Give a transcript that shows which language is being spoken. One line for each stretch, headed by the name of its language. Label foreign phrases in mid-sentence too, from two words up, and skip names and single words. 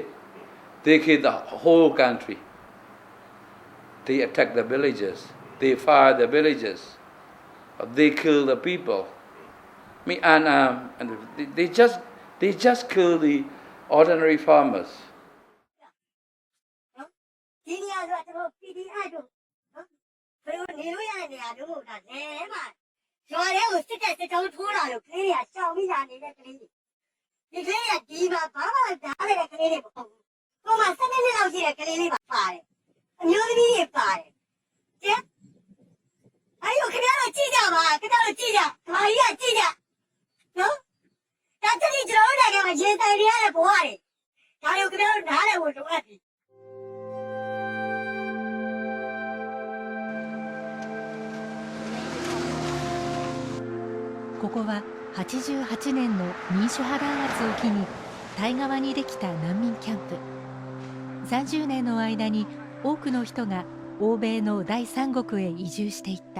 English: They kill the whole country. They attack the villages. They fire the villages. They kill the people. I mean, and they just kill the ordinary farmers.
Burmese: ရွာထဲကိုစစ်တဲ့စစ်ကြောင်းထိုးလာလို့ကလေးတွေကရှောင်ပြီးလာနေတဲ့ကလေးတွေဒီကလေးကဒီမှာ ဘာမှမကြားရတဲ့ကလေးတွေမဟုတ်ဘူး။ကိုမ12နှစ်လောက်ရှိတဲ့ကလေးလေးပါပါတယ်။အမျိုးသမီးတွေပါတယ်။ကျဲ။အဲ့ဒီခင်ဗျားတို့ကြည့်ကြပါခင်ဗျားတို့ကြည့်ကြ။မာကြီးကကြည့်ကြ။နော်။ဒါတတိကျွန်တော်တို့နိုင်ငံမှာရင်ဆိုင်နေရတဲ့ဘဝတွေ။ဒါတွေကိုခင်ဗျားတို့နားလည်ဖို့လိုအပ်ပြီ။
Japanese: ここは88年の民主派弾圧を機にタイ側にできた難民キャンプ。30年の間に多くの人が欧米の第三国へ移住していった。